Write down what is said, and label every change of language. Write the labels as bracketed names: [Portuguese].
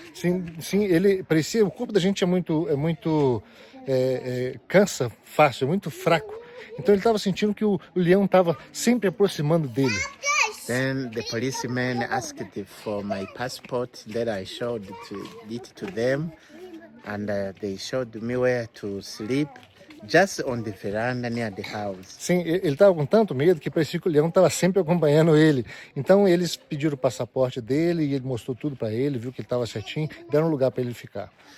[Portuguese] Sim, ele parecia, o corpo da gente é muito cansa fácil, é muito fraco. Então ele estava sentindo que o leão estava sempre aproximando dele. [English] Then the policeman asked for my passport. Then I showed it to them, and they showed me where to sleep, just on the veranda near the house. [Portuguese] Sim, ele estava com tanto medo que parecia que o leão estava sempre acompanhando ele. Então eles pediram o passaporte dele e ele mostrou tudo para ele, viu que ele estava certinho, deram um lugar para ele ficar.